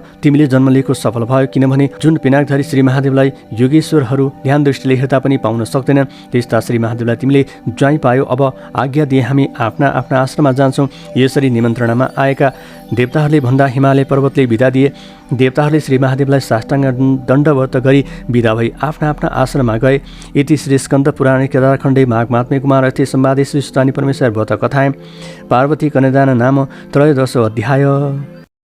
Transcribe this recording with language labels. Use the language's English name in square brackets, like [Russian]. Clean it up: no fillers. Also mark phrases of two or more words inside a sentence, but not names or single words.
[Nepali] तिमीले जन्म लिएको सफल भयो, किनभने जुन पिनाकधारी श्री महादेवलाई योगेश्वरहरू ध्यान दृष्टिले हेर्दा पनि पाउन सक्दैनन्, त्यस्ता श्री महादेवलाई तिमीले ज्वाइँ पायो। अब आज्ञा दिए हामी आफ्ना आफ्ना आश्रममा जान्छौँ। यसरी निमन्त्रणामा आएका देवताहरूले भन्दा हिमालय पर्वतले बिदा दिए। देवताहरूले श्री महादेवलाई साष्टाङ्ग दण्डवत गरी बिदा भई आफ्ना आफ्ना आश्रममा गए। [Sanskrit] इति श्री स्कन्द पुराणे केदारखण्डे माघ महात्म्य कुमार अर्थे संवादे श्री स्वस्तानी परमेश्वर व्रत कथाएँ पार्वती कन्यादान नाम 13 अध्याय।